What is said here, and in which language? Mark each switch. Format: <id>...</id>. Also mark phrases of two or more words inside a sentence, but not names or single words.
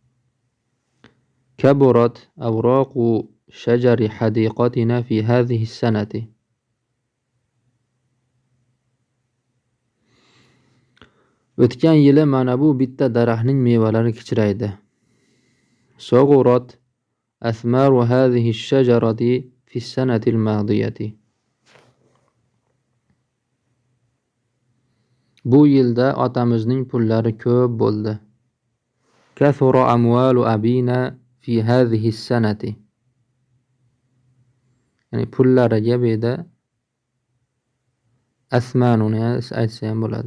<ar>كبرت أوراق شجر حديقتنا في هذه السنة.</ar> <uz>O'tgan yili mana bu bitta daraxtning mevalari kichraydi.</uz> <ar>صغرت أثمار هذه الشجرة في السنة الماضية.</ar> <uz>Bu yilda otamizning pullari ko'p bo'ldi.</uz> <ar>كثرت أموال أبينا في هذه السنة.</ar> <uz>Ya'ni pullariga beda asmanuni aytsa ham bo'ladi.</uz>